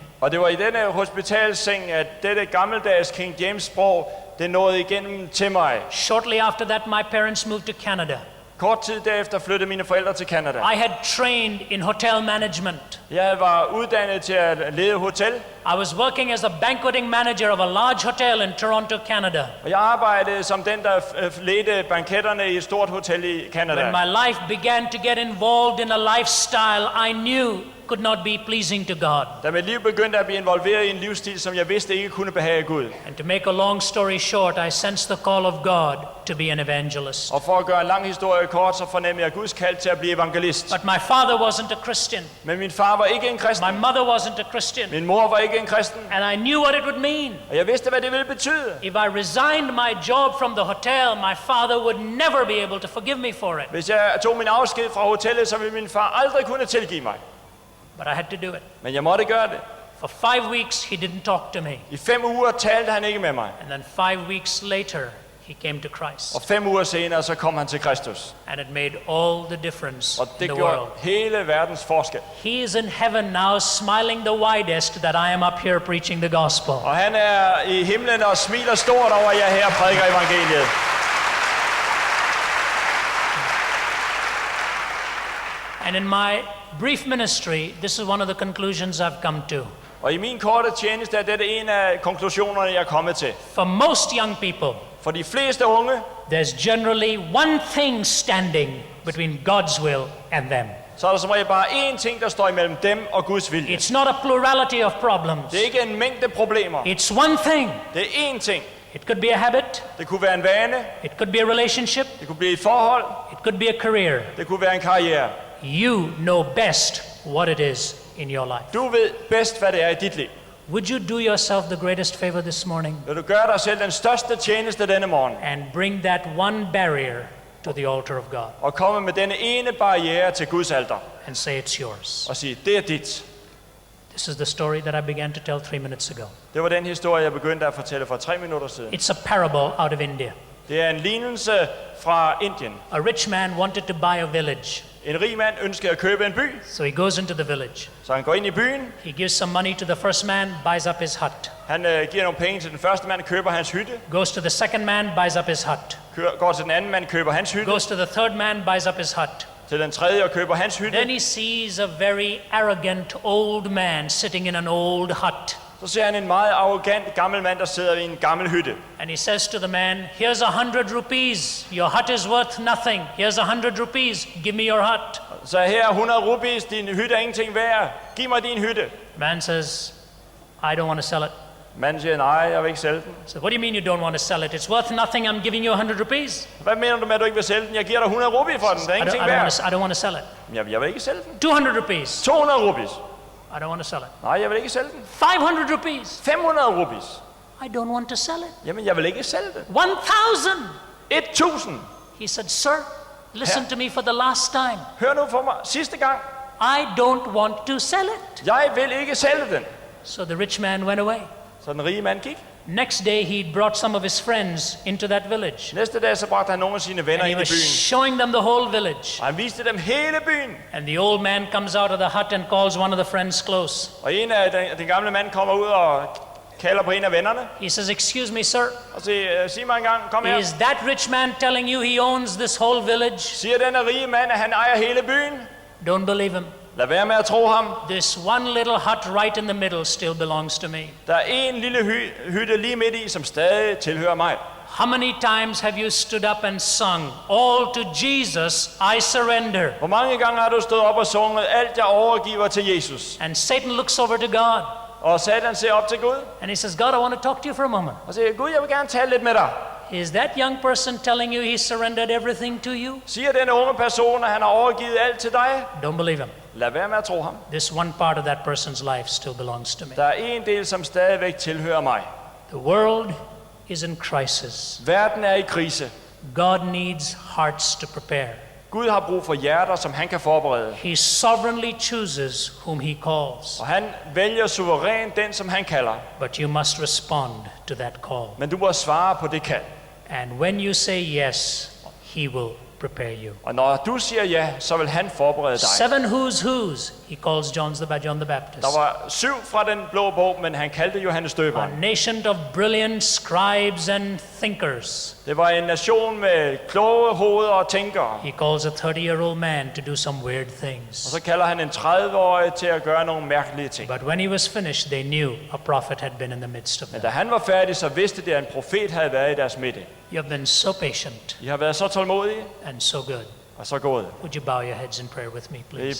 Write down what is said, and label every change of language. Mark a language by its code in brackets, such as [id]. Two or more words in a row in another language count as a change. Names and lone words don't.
[da] Og det var i denne hospitalseng, at dette gammeldags King James sprog, det nåede igennem til mig. [en] Shortly after that, my parents moved to Canada. [da] Kort tid derefter flyttede mine forældre til Canada. [en] I had trained in hotel management. [da] Jeg var uddannet til at lede hotel. [en] I was working as a banqueting manager of a large hotel in Toronto, Canada. [da] Og jeg arbejdede som den, der ledte banketterne i et stort hotel i Canada. [en] When my life began to get involved in a lifestyle I knew could not be pleasing to God. [da] Da mit liv begyndte at blive involveret i en livsstil, som jeg vidste ikke kunne behage Gud. [en] And to make a long story short, I sensed the call of God to be an evangelist. [da] Og for at gøre en lang historie kort, så fornemmede jeg Guds kald til at blive evangelist. [en] But my father wasn't a Christian. [da] Men min far var ikke en kristen. [en] My mother wasn't a Christian. [da] Min mor var ikke en kristen. [en] And I knew what it would mean. [da] Og jeg vidste, hvad det ville betyde. [en] If I resigned my job from the hotel, my father would never be able to forgive me for it. [da] Hvis jeg tog min afsked fra hotellet, så ville min far aldrig kunne tilgive mig. [en] But I had to do it. [da] Men jeg måtte gøre det. [en] For 5 weeks, he didn't talk to me. [da] I 5 uger talte han ikke med mig. [en] And then 5 weeks later, he came to Christ. [da] Og 5 uger senere, så kom han til Kristus. [en] And it made all the difference [da] Og [en] in [da] det [en] the [da] gjorde [en] world. [da] hele verdens forskel. [en] He is in heaven now, smiling the widest that I am up here preaching the gospel. [da] Og han er i himlen og smiler stort over, at jeg her prædiker evangeliet. [en] And in my brief ministry, this is one of the conclusions I've come to. [da] Og i min korte tjeneste er dette en af konklusionerne, jeg er kommet til. [en] For most young people, [da] For de fleste unge, [en] there's generally one thing standing between God's will and them. [da] så er der som regel bare én ting, der står imellem dem og Guds vilje. [en] It's not a plurality of problems. [da] Det er ikke en mængde problemer. [en] It's one thing. [da] Det er én ting. [en] It could be a habit. [da] Det kunne være en vane. [en] It could be a relationship. [da] Det kunne blive et forhold. [en] It could be a career. [da] Det kunne være en karriere. [en] You know best what it is in your life. [da] Du ved bedst, hvad det er i dit liv. [en] Would you do yourself the greatest favor this morning [da] Vil du gøre dig selv den største tjeneste denne morgen, [en] and bring that one barrier to the altar of God [da] og komme med denne ene barriere til Guds alter, [en] and say it's yours? [da] og sige, det er dit. [en] This is the story that I began to tell 3 minutes ago. [da] Det var den historie, jeg begyndte at fortælle for 3 minutter siden. [en] It's a parable out of India. [da] Det er en lignelse fra Indien. [en] A rich man wanted to buy a village, [da] En rig mand ønskede at købe en by, [en] so he goes into the village. [da] så han går ind i byen. [en] He gives some money to the first man, buys up his hut. [da] Han giver nogle penge til den første mand, køber hans hytte. [en] Goes to the second man, buys up his hut. [da] Går til den anden mand, køber hans hytte. [en] Goes to the third man, buys up his hut. [da] Til den tredje og køber hans hytte. [en] Then he sees a very arrogant old man sitting in an old hut. [da] Så ser han en meget arrogant gammel mand, der sidder i en gammel hytte. [en] And he says to the man, here's 100 rupees. Your hut is worth nothing. Here's 100 rupees. Give me your hut. [da] Så her er 100 rupees, din hytte er ingenting værd. Giv mig din hytte. [en] The man says, I don't want to sell it. [da] Manden siger, nej, jeg vil ikke sælge den. [en] So what do you mean you don't want to sell it? It's worth nothing. I'm giving you 100 rupees. [da] Hvad mener du med, at du ikke vil sælge den? Jeg giver dig 100 rupees for den. Det er ingenting værd. [en] I don't want to sell it. [da] Jeg vil ikke sælge den. [en] 200 rupees. [da] 200 rupees. [en] I don't want to sell it. [da] Nej, jeg vil ikke sælge den. [en] 500 rupees. [da] 500 rupees. [en] I don't want to sell it. [da] Jamen, jeg vil ikke sælge den. [en] 1,000. [da] 1000. [en] He said, sir, listen to me for the last time. [da] Hør nu for mig. Sidste gang. [en] I don't want to sell it. [da] Jeg vil ikke sælge den. [en] So the rich man went away. [da] Så den rige mand gik. [en] Next day, he'd brought some of his friends into that village. [da] Næste dag så bragte han nogle af sine venner [en] And he [da] ind i [en] was [da] byen. [en] showing them the whole village. [da] Og han viste dem hele byen. [en] And the old man comes out of the hut and calls one of the friends close. [da] Og en af den gamle mand kommer ud og kalder på en af vennerne. [en] He says, "Excuse me, sir. [da] Og siger, sig mig engang, kom her. [en] Is that rich man telling you he owns this whole village?" [da] Siger den rige mand, at han ejer hele byen? [en] Don't believe him. [da] Lad være med at tro ham. [en] This one little hut right in the middle still belongs to me. [da] Der er en lille hytte lige midt i, som stadig tilhører mig. [en] How many times have you stood up and sung, "All to Jesus I surrender"? [da] Hvor mange gange har du stået op og sunget, alt jeg overgiver til Jesus? [en] And Satan looks over to God [da] Og Satan ser op til Gud [en] and he says, "God, I want to talk to you for a moment. [da] og siger, Gud, jeg vil gerne tale lidt med dig. [en] Is that young person telling you he surrendered everything to you?" [da] Siger den unge person, at han har overgivet alt til dig? [en] Don't believe him. [da] Lad være med at tro ham. [en] This one part of that person's life still belongs to me. [da] Der er en del, som stadigvæk tilhører mig. [en] The world is in crisis. [da] Verden er i krise. [en] God needs hearts to prepare. [da] Gud har brug for hjerter, som han kan forberede. [en] He sovereignly chooses whom he calls. [da] Og han vælger suverænt den, som han kalder. [en] But you must respond to that call. [da] Men du må svare på det kald. [en] And when you say yes, he will prepare you. [da] Og når du siger ja, så vil han forberede dig. [en] 7 who's, he calls John the Baptist. [da] Der var 7 fra den blå bog, men han kaldte Johannes [en] A [da] døberen. [en] nation of brilliant scribes and thinkers. [da] Det var en nation med kloge hoveder og tænkere. [en] He calls a 30-year-old man to do some weird [da] Og [en] things. [da] så kalder han en 30-årig til at gøre nogle mærkelige ting. [en] But when he was finished, they knew a prophet had been in the midst of [da] Men [en] them. [da] da han var færdig, så vidste de, at en profet havde været i deres midte. [en] You have been so patient [da] I har været så tålmodige [en] and so good. [da] og så gode. [en] Would you bow your heads in prayer with me, [da] Vil I [en] please?